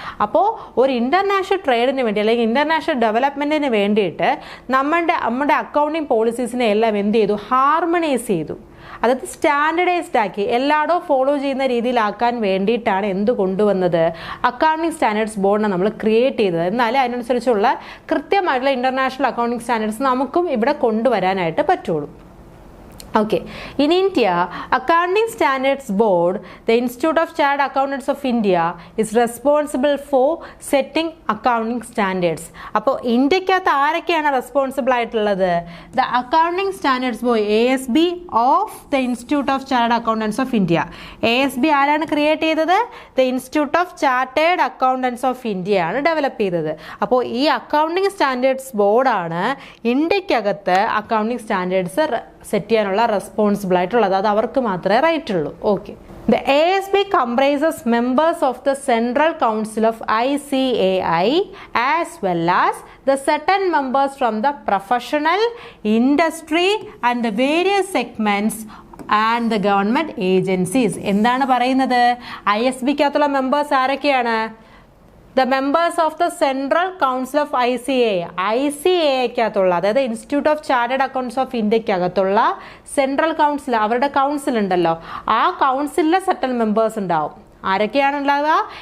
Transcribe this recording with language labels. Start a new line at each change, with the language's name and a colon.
Malayalam: അപ്പോൾ ഒരു ഇന്റർനാഷണൽ ട്രേഡിന് വേണ്ടി അല്ലെങ്കിൽ ഇന്റർനാഷണൽ ഡെവലപ്മെന്റിന് വേണ്ടിയിട്ട് നമ്മുടെ അക്കൗണ്ടിങ് പോളിസീസിനെ എല്ലാം എന്ത് ചെയ്തു, ഹാർമണൈസ് ചെയ്തു. അതായത് സ്റ്റാൻഡർഡൈസ്ഡ് ആക്കി എല്ലായിടവും ഫോളോ ചെയ്യുന്ന രീതിയിലാക്കാൻ വേണ്ടിയിട്ടാണ് എന്ത് കൊണ്ടുവന്നത്, അക്കൗണ്ടിങ് സ്റ്റാൻഡേർഡ്സ് ബോർഡിനെ നമ്മൾ ക്രിയേറ്റ് ചെയ്തത്. എന്നാലേ അതിനനുസരിച്ചുള്ള കൃത്യമായിട്ടുള്ള ഇന്റർനാഷണൽ അക്കൗണ്ടിങ് സ്റ്റാൻഡേർഡ്സ് നമുക്കും ഇവിടെ കൊണ്ടുവരാനായിട്ട് പറ്റുള്ളൂ.
English: Okay, in India, Accounting Standards Board, the Institute of Chartered Accountants of India, is responsible for setting accounting standards.
Malayalam: അപ്പോൾ ഇന്ത്യക്കകത്ത് ആരൊക്കെയാണ് റെസ്പോൺസിബിൾ ആയിട്ടുള്ളത്?
English: The Accounting Standards Board, ASB of the Institute of Chartered Accountants of India.
Malayalam: ASB ആരാണ് create ചെയ്തത്? The Institute of Chartered Accountants of India ആണ് develop ചെയ്തത്. അപ്പോൾ ഈ accounting standards ബോർഡാണ് ഇന്ത്യക്കകത്ത് അക്കൗണ്ടിങ് സ്റ്റാൻഡേർഡ്സ് സെറ്റ് ചെയ്യാനുള്ള റെസ്പോൺസിബിൾ ആയിട്ടുള്ളത്. അത് അവർക്ക് മാത്രമേ റൈറ്റ് ഉള്ളൂ.
English: Okay, The ASB comprises members of the Central Council of ICAI as well as the certain members from the professional, industry and the various segments and the government agencies.
Malayalam: എന്താണ് പറയുന്നത്? ISBക്കകത്തുള്ള members ആരൊക്കെയാണ്?
English: The members of the Central Council of ICAI,
Malayalam: ICAIക്കകത്തുള്ള, അതായത് institute of chartered accounts of ഇന്ത്യക്കകത്തുള്ള central council, അവരുടെ council ഉണ്ടല്ലോ, ആ കൗൺസിലിലെ സെറ്റൽ members ഉണ്ടാവും. ആരൊക്കെയാണ് ഉണ്ടാവുക?